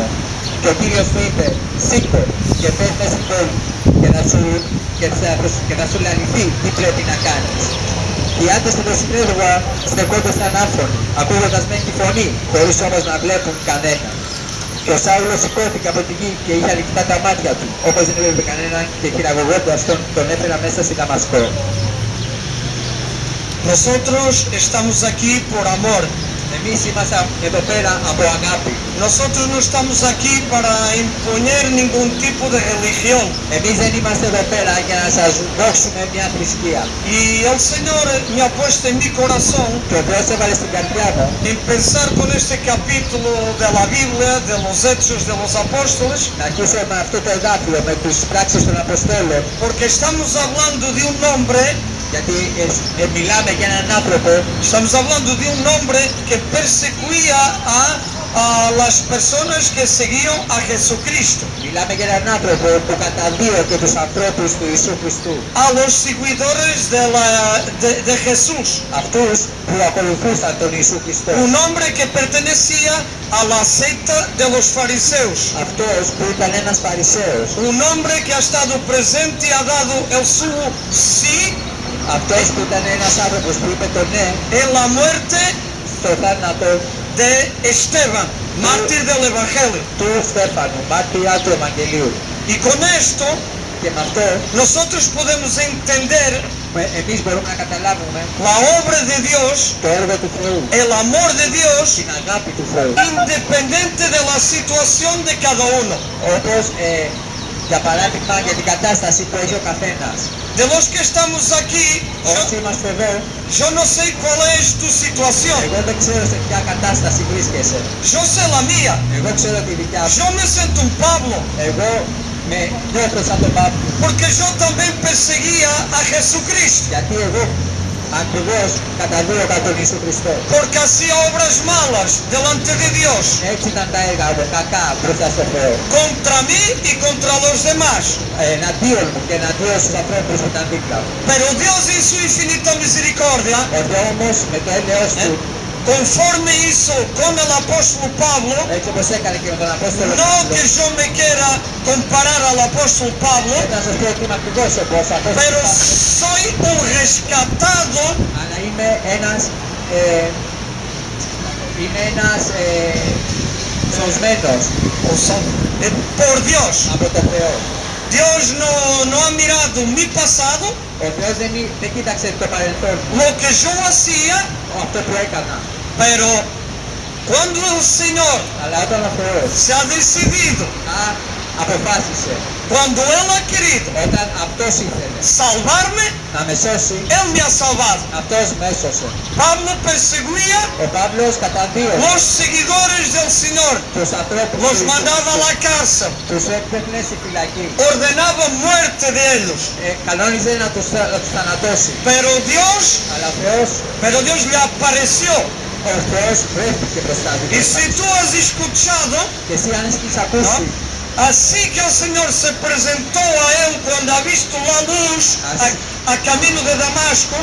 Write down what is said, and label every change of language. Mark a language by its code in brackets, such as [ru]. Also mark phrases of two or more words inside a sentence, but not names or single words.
[el] Και ο Κύριος του είπε: Σήκω και πες μες στην πόλη και θα σου λαληθεί τι πρέπει να κάνεις. Οι άντρες του συνέδρουα στεκόντουσαν άφωνοι, ακούγοντας μεν τη φωνή, χωρίς όμως να βλέπουν κανένα. Και ο Σάουλος σηκώθηκε από τη γη και είχε ανοιχτά τα μάτια του, όπως δεν έβλεπε κανέναν, και χειραγωγώντας τον έφερα μέσα στη Δαμασκό. [es] Nosotros estamos aquí por amor. [el] Εμείς είμαστε εδώ πέρα από αγάπη. [es] Nosotros no estamos aquí para imponer ningún tipo de religión. [el] Εμείς δεν είμαστε εδώ πέρα για να σας δώσουμε μια θρησκεία. [es] Y el Señor me ha puesto en mi corazón [el] Και ο Θεός έβαλε στην καρδιά μου [es] en pensar con este capítulo de la Biblia, de los Hechos de los Apóstoles, [el] να αρχίσω με αυτό το εδάφιο, με τις πράξεις των Αποστόλων, [es] porque estamos hablando de un hombre, [el] γιατί μιλάμε για έναν άνθρωπο, [es] estamos hablando de un hombre que perseguía a las personas que seguían a Jesucristo, [el] μιλάμε για έναν άνθρωπο που καταδίωκε τους ανθρώπους του Ιησού Χριστού, [es] a los seguidores de Jesús, [el] αυτούς που ακολουθούσαν τον Ιησού Χριστό, [es] un hombre que pertenecía a la secta de los fariseos, [el] αυτός που ήταν ένας Φαρισαίος, [es] un hombre que ha estado presente y ha dado el su sí [el] αυτός που ήταν ένας άνθρωπος που είπε το ναι [es] en la muerte [el] στο θάνατο [es] de Esteban, mártir del Evangelio. [el] του Στέφανου, μάρτυρά του Ευαγγελίου. [es] Y con esto [el] Και με αυτό [es] nosotros podemos entender [el] εμείς μπορούμε να καταλάβουμε [es] la obra de Dios, [el] το έργο του Θεού, [es] el amor de Dios, [el] την αγάπη του Θεού, [es] independiente de la situación de cada uno. [el] όπως Για παράδειγμα, για την κατάσταση που έχει ο καθένας. [es] De los que estamos aquí, [el] Όσοι είμαστε εδώ, [es] yo no sé cuál es tu situación. [el] εγώ δεν ξέρω σε ποια κατάσταση βρίσκεσαι. [es] Yo sé la mía. [el] Εγώ ξέρω τη δικιά σου. [es] Yo me siento un Pablo, [el] Εγώ με νιώθω σαν τον Παύλο. [es] porque yo también perseguía a Jesucristo, [el] Γιατί εγώ ακριβώς καταδίωκα τον Ιησού Χριστό. [es] porque hacía obras malas delante de Dios, [el] Έτσι ήταν τα έργα μου, κακά μπροστά στο Θεό. [es] contra mí y contra los demás. [el] Εναντίον μου και εναντίον στους ανθρώπους που ήταν δίπλα μου. [es] Pero Dios en su infinita misericordia, [el] Ο Θεός όμως με το έλεος του, [es] conforme hizo con el apóstol Pablo, [el] έτσι όπως έκανε και με τον Απόστολο [es] no [el] Παύλο, [es] que yo me quiera comparar al apóstol Pablo, [el] δεν θα σας πω ότι είμαι ακριβώς όπως ο Απόστολος [es] pero [el] Παύλος, [es] soy un rescatado [el] αλλά είμαι ένας σωσμένος [es] por Dios. [el] από τον Θεό. [es] Dios no ha mirado mi pasado, [el] Ο Θεός δεν κοίταξε το παρελθόν μου, [es] lo que yo hacía, [el] αυτό που έκανα. [es] pero cuando el Señor [el] Αλλά όταν ο Θεός [es] se ha decidido, [el] αποφάσισε, [es] cuando Él ha querido [el] όταν αυτός ήθελε [es] salvarme, [el] να με σώσει, [es] Él me ha salvado. [el] αυτός με έσωσε. [es] Pablo perseguía [el] Ο Παύλος καταδίωκε [es] los seguidores del Señor, [el] τους ανθρώπους [es] los [el] του Ιησού, [es] mandaba a la cárcel, [el] τους έπαιρνε στη φυλακή, [es] ordenaba muerte de ellos. [el] κανόνιζε να τους θανατώσει. [es] Pero [el] Αλλά ο [es] Dios le apareció. [el] ο Θεός βρέθηκε μπροστά του. [es] Y si tú has escuchado, [el] Και εσύ αν έχεις ακούσει, [es] así que el Señor se presentó a él cuando ha visto la luz a camino de Damasco,